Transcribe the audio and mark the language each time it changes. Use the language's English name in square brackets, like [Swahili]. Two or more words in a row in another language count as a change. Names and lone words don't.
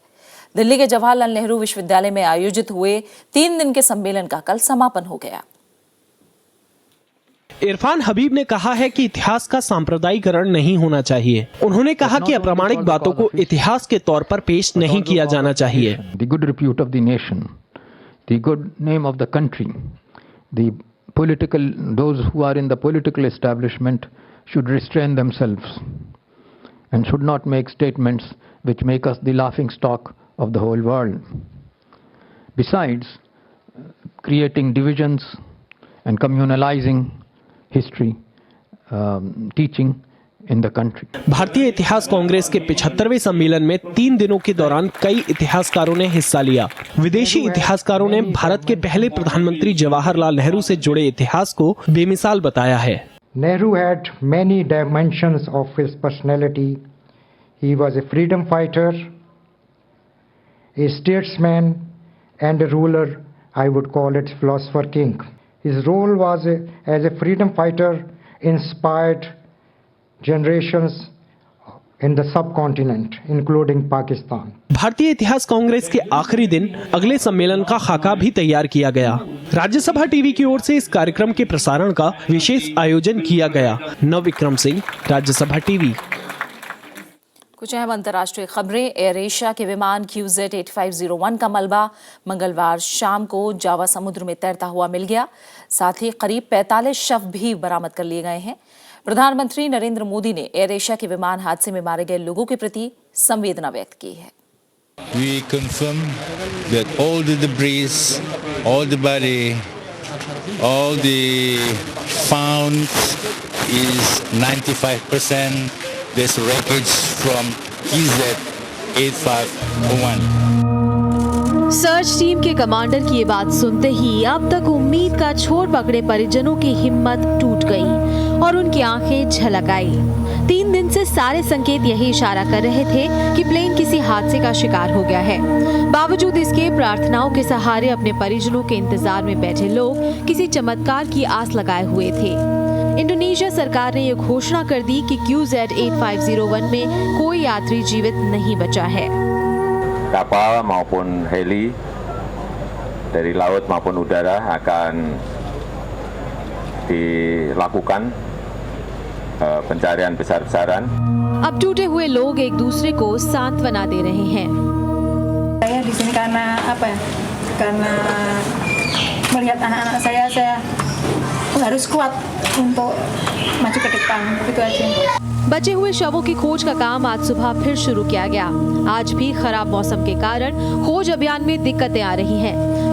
[Hindi] दिल्ली के जवाहरलाल नेहरू विश्वविद्यालय में आयोजित हुए 3 दिन के सम्मेलन का कल समापन हो गया। इरफान हबीब ने कहा है कि इतिहास का सांप्रदायिकरण नहीं होना चाहिए। उन्होंने कहा कि अप्रामाणिक बातों को इतिहास के तौर पर पेश नहीं किया जाना चाहिए। [English] The good repute of the nation, the good name of the country, the those who are in the political establishment should restrain themselves and should not make statements which make us the laughing stock of the whole world. Besides, creating divisions and communalizing history teaching in the country. [Hindi] भारतीय इतिहास कांग्रेस के 75वें सम्मेलन में 3 दिनों के दौरान कई इतिहासकारों ने हिस्सा लिया। विदेशी इतिहासकारों ने भारत के पहले प्रधानमंत्री जवाहरलाल नेहरू से जुड़े इतिहास को बेमिसाल बताया है। [English] Nehru had many dimensions of his personality. He was a freedom fighter, a statesman and a ruler I would call it philosopher king. His role was as a freedom fighter inspired generations in the subcontinent, including Pakistan. [Hindi] भारतीय इतिहास कांग्रेस के आखिरी दिन अगले सम्मेलन का खाका भी तैयार किया गया। राज्यसभा टीवी की ओर से इस कार्यक्रम के प्रसारण का विशेष आयोजन किया गया। नवविक्रम सिंह, राज्यसभा टीवी। कुछ अहम अंतर्राष्ट्रीय खबरें। एयर एशिया के विमान QZ8501 का मलबा मंगलवार शाम को जावा समुद्र में तैरता हुआ मिल गया। साथ ही करीब 45 शव भी बरामद कर लिए गए हैं। प्रधानमंत्री नरेंद्र मोदी ने एयर एशिया के विमान हादसे में मारे गए लोगों के प्रति संवेदना व्यक्त की है। [English] We confirm that all the debris, all the body, all the found is 95%. This wreckage from QZ8501. [Hindi] सर्च टीम के कमांडर की ये बात सुनते ही अब तक उम्मीद का छोर पकड़े परिजनों की हिम्मत टूट गई और उनकी आंखें झलक आई। 3 दिन से सारे संकेत यही इशारा कर रहे थे कि प्लेन किसी हादसे का शिकार हो गया है। बावजूद इसके प्रार्थनाओं के सहारे अपने परिजनों के इंतजार में बैठे लोग किसी चमत्कार की आस लगाए हुए थे। इंडोनेशिया सरकार ने ये घोषणा कर दी कि QZ8501 में कोई यात्री जीवित नहीं बचा है। [Indonesian] Kapal maupun heli dari laut maupun udara akan dilakukan pencarian besar-besaran. [Hindi] अब टूटे हुए लोग एक दूसरे को सांत्वना दे रहे हैं। [Indonesian] Saya di sini karena apa ya? Karena melihat anak-anak saya harus kuat untuk maju ke depan. Itu aja. [Hindi] बचे हुए शवों की खोज का काम आज सुबह फिर शुरू किया गया। आज भी खराब मौसम के कारण खोज अभियान में दिक्कतें आ रही हैं।